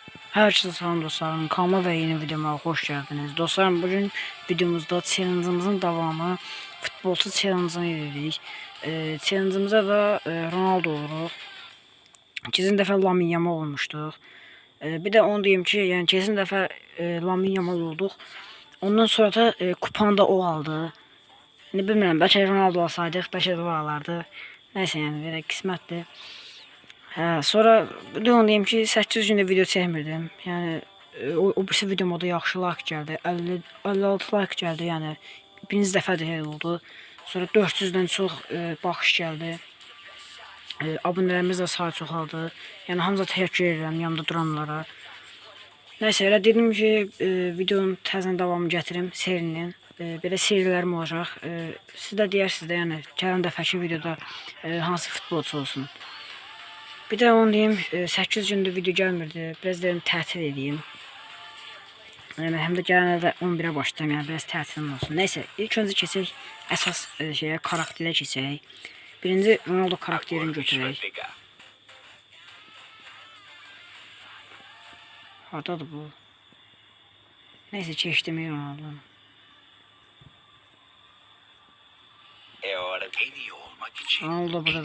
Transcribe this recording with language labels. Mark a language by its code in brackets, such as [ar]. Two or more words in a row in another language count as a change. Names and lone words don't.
[tr] Herkese salam dostlarım, kanalıma ve yeni videoma hoş geldiniz. Dostlarım, bugün videomuzda challenge'ımızın devamı futbolcu challenge'ını dedik. Challenge'ımıza da Ronaldo oluruq. Kesin dəfə Lamine Yamal olmuşduq. Bir de onu diyeyim ki, yani kesin dəfə Lamine Yamal olduq. [az] Ondan sonra da kupanı da o aldı. Ne bilmirəm, bəlkə Ronaldo alsaydıq, bəlkə də o alardı. Neyse, yani belə qismətdir. Sonra bir də onu deyim ki, 8 gündə video çəkmirdim. Yəni o birisi videoma da yaxşı like gəldi. 56 like gəldi. Yəni birinci dəfədir elə oldu. Sonra 400-dən çox baxış gəldi. Abunələrimiz də sayı çoxaldı. Yəni hamınıza təşəkkür edirəm yanımda duranlara. Nəysə, elə dedim ki, videonun təzədən davamını gətirim serinin. Belə serilərim olacaq. Siz də deyərsiniz də, yəni gələn dəfəki videoda hansı futbolçu olsun. [tr] Bir de onu diyeyim, 8 gündür video gelmirdi. [az] Biraz dedim tətil edeyim. Yani hem de gələn ildə 11'ə başlayayım, yani biraz tətilim olsun. Neyse, ilk önce keçək əsas şeye, karakterə keçək. Birinci Ronaldo karakterini götürək. Hardadır bu? Neyse, keçdim Ronaldo. Ronaldo burada.